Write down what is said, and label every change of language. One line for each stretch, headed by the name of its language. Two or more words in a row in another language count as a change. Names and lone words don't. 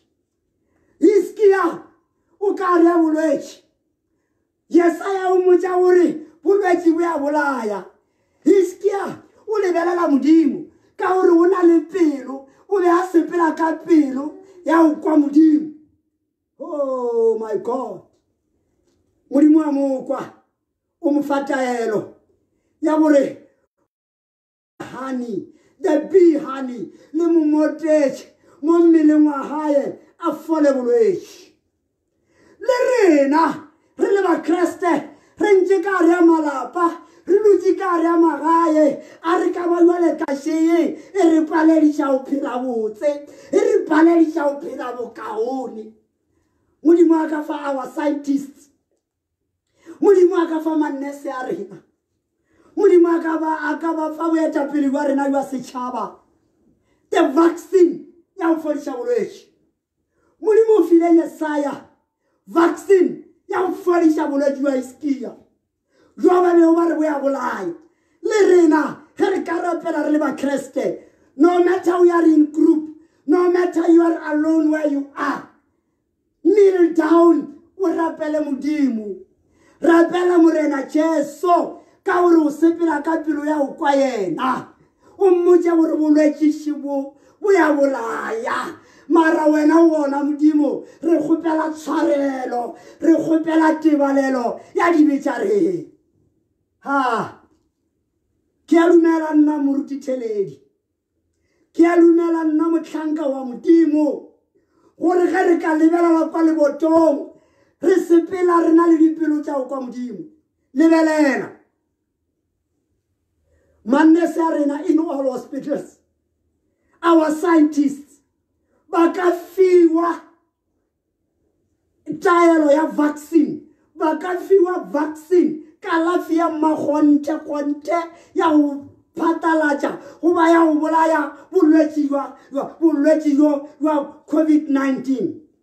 Northern Sotho: Hiskia o ka re ya bolwetši, Yesaya o mmotša gore bolwetši bo ya bolaya. Hiskia o lebelela Modimo ka gore o na le pelo, o be a sepela ka pelo ya go kwa Modimo.
English: Oh my God,
Northern Sotho: Modimo a mo kwa o mo fa taelo ya gore
English: honey, the bee honey
Northern Sotho: le mo motetše mo mmeleng wa hae a fole bolwetši. Le rena re le bakreste re ntše ka re ya malapa, re dutše ka re ya magae a re ka ba jwale ka šeye e re palediša go phela botse, e re palediša go phela bokaone. Modimo a ka fa
English: our scientists,
Northern Sotho: Modimo a ka fa mannese a rena, Modimo a ka ba fa boetapele jwa rena jwa setšhaba
English: the vaccine
Northern Sotho: ya go fodiša bolwetši. Modimo o file Yesaya vaccine ya go fodiša bolwetši jwa Hiskia jwa ba bego ba re bo ya bolaya. Le rena ge re ka rapela re le bakreste,
English: no matter you are in group, no matter you are alone where you are, kneel down
Northern Sotho: o rapele Modimo, rapela Morena Jesu ka gore o sepela ka pelo ya go kwa yena, o mmotše gore bolwetši bo ya bolaya. Mara wena o bona Modimo re kgopela tshwarelo, re kgopela tebalelo ya dibe tša rena. Ke a dumela nna moruti Theledi, ke a dumela nna motlhanka wa Modimo gore ge re ka lebelela kwa lebotong re sepela re na le dipelo tša go kwa Modimo. Lebelela mannese a rena
English: in all hospitals, our scientists
Northern Sotho: ba ka fiwa taelo ya vaccine, ba ka fiwa vaccine kalafi ya magonte ya go phatalatša goba ya go bolaya bolwetši jo jwa COVID-19.